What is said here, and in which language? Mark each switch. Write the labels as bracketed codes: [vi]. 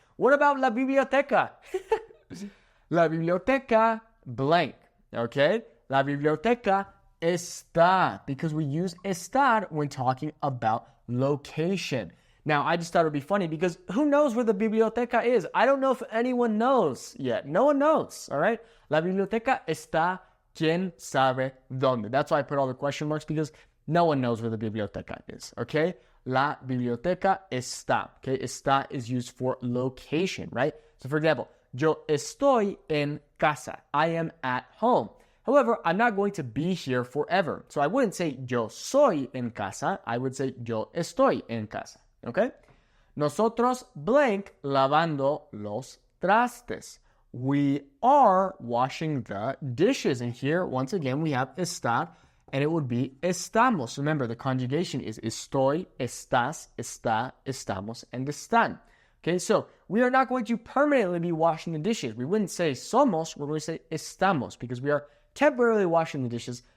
[en] What about la biblioteca? La biblioteca blank, okay? [es] La biblioteca está, [en] because we use estar when talking about location. Now, I just thought it would be funny because who knows where the biblioteca is? I don't know if anyone knows yet. No one knows, all right? [es] La biblioteca está, ¿quién sabe dónde? [en] That's why I put all the question marks, because no one knows where the biblioteca is, okay? [es] La biblioteca está, [en] okay? Está is used for location, right? So, for example, [es] yo estoy en casa. [en] I am at home. However, I'm not going to be here forever. So I wouldn't say [es] yo soy en casa. [en] I would say [es] yo estoy en casa. [en] Okay? [es] Nosotros blank lavando los trastes. [en] We are washing the dishes. And here, once again, we have estar, and it would be estamos. Remember, the conjugation is estoy, estás, está, estamos, and están. Okay, so we are not going to permanently be washing the dishes. We wouldn't say somos, we're going to say estamos, because we are temporarily washing the dishes,